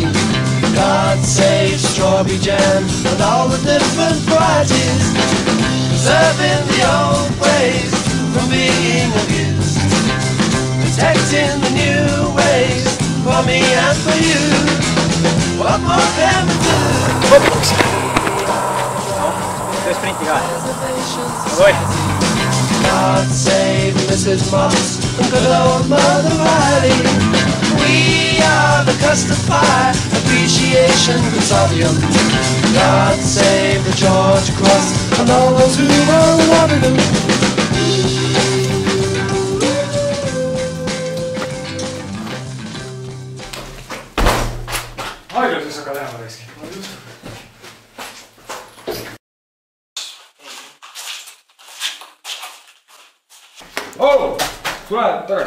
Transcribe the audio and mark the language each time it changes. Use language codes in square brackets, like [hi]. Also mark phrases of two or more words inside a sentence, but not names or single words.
[en] God save Strawberry Jam and all the different varieties. Preserving the old ways from being abused. Protecting the new ways for me and for you. What more can we do? [et] Tee sprinti ka. Oi! [en] God save Mrs. Moss and good old Mother Riley. We are the Custard Pie Appreciation Consortium. God save the George Cross and all those who are loving them. Haiglases aga lähema reiski. [et] Tule tagasi.